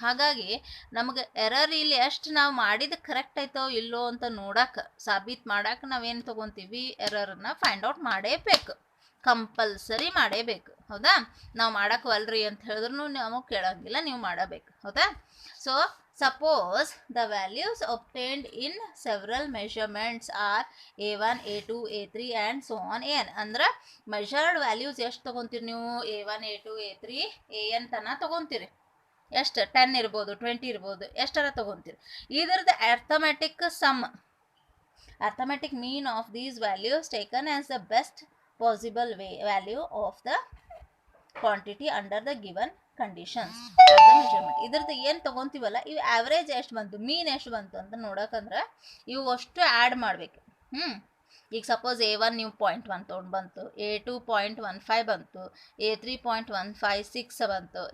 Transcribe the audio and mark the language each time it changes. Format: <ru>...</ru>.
<kn>ಹಾಗಾಗಿ ನಮಗೆ ಎರರ್ ಇಲ್ಲಿ ಎಷ್ಟು ನಾವು ಮಾಡಿದ ಕರೆಕ್ಟ್ ಆಯ್ತೋ ಇಲ್ಲೋ ಅಂತ ನೋಡಕ್ಕೆ, ಸಾಬೀತು ಮಾಡಕ್ಕೆ ನಾವೇನು ತೊಗೊತೀವಿ, ಎರರನ್ನು ಫೈಂಡ್ ಔಟ್ ಮಾಡೇಬೇಕು, ಕಂಪಲ್ಸರಿ ಮಾಡೇಬೇಕು. ಹೌದಾ? ನಾವು ಮಾಡಕ್ಕವಲ್ರಿ ಅಂತ ಹೇಳಿದ್ರು ನಾವು ಕೇಳೋಂಗಿಲ್ಲ, ನೀವು ಮಾಡಬೇಕು. ಹೌದಾ?</kn> <en>So suppose the values obtained in several measurements are a1, a2, a3 and so on an.</en> <kn>ಅಂದ್ರೆ measured values ಎಷ್ಟು ತಗೊಂತೀರಿ ನೀವು? a1, a2, a3, an ತನ ತಗೊಂತೀರಿ. ಎಷ್ಟು? 10 ಇರ್ಬೋದು, 20 ಇರ್ಬೋದು, ಎಷ್ಟರ ತಗೊಂತೀರಿ. ಇದರದ್ದು</kn> <en>arithmetic sum, arithmetic mean of these values taken as the best possible value of the quantity under the given conditions of the measurement.</en> <kn>ಇದ್ರದ್ದು ಏನು ತೊಗೊತೀವಲ್ಲ, ಇವು ಆ್ಯಾವ್ರೇಜ್ ಎಷ್ಟು ಬಂತು, ಮೀನ್ ಎಷ್ಟು ಬಂತು ಅಂತ ನೋಡೋಕಂದ್ರೆ ಇವು ಅಷ್ಟು ಆ್ಯಡ್ ಮಾಡಬೇಕು. ಈಗ ಸಪೋಸ್ a1 ನೀವು 0.1 ತೊಗೊಂಡು ಬಂತು, a2 0.15 ಬಂತು, a3 0.156 ಬಂತು.</kn>